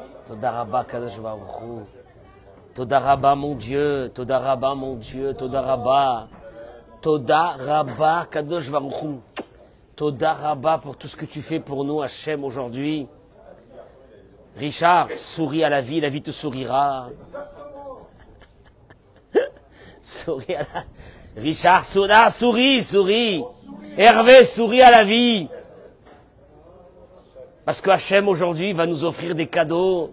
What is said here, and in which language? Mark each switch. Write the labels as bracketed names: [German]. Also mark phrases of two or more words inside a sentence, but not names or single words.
[Hebrew] תודה רבה קדוש ברוך הוא. תודה רבה [French] mon Dieu, [Hebrew] תודה רבה [French] mon Dieu, [Hebrew] תודה רבה. תודה רבה קדוש ברוך הוא. תודה רבה [French] pour tout ce que tu fais pour nous, Hachem, aujourd'hui. Richard, souris à la vie te sourira. Souris à la... Richard, souris. Hervé, souris à la vie. Parce que Hachem, aujourd'hui, va nous offrir des cadeaux.